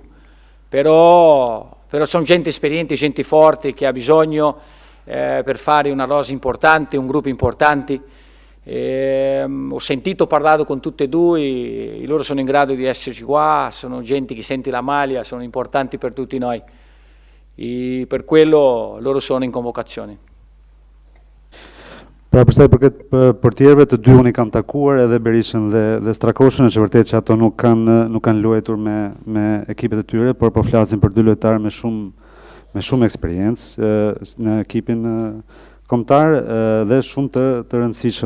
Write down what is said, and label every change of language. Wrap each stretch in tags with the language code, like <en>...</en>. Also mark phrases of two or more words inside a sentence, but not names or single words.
<it>Però sono gente esperiente, gente forte che ha bisogno per fare una rosa importante, un gruppo importante. Ho sentito parlato con tutti e due, loro sono in grado di esserci qua, sono gente che sente la maglia, sono importanti per tutti noi e per quello loro sono in convocazione.</it> <sq>Pra përsa i përket portierëve, të dy unë i kam takuar, edhe Berishën dhe Strakoshën, është vërtet që ato nuk kanë luajtur me ekipet e tyre, por po flasin për dy lojtarë me shumë eksperiencë në ekipin kombëtar dhe shumë të rëndësishëm.</sq>